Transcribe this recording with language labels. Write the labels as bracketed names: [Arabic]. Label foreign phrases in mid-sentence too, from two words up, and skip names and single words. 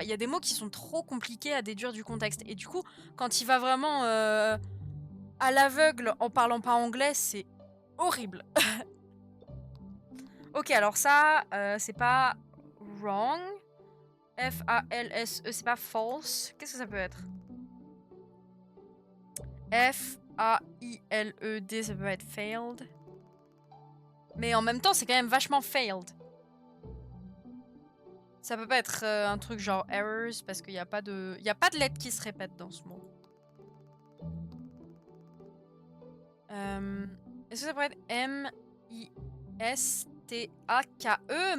[French] Il y a des mots qui sont trop compliqués à déduire du contexte. Et du coup, quand il va vraiment à l'aveugle en parlant pas anglais, c'est horrible. Ok, alors ça, c'est pas wrong. F-A-L-S-E, c'est pas false. Qu'est-ce que ça peut être? F-A-I-L-E-D, ça peut être failed. Mais en même temps, c'est quand même vachement failed. Ça peut pas être un truc genre errors parce qu'il n'y a pas de... Il y a pas de lettre qui se répète dans ce mot. Est-ce que ça pourrait être M-I-S-T-A-K-E?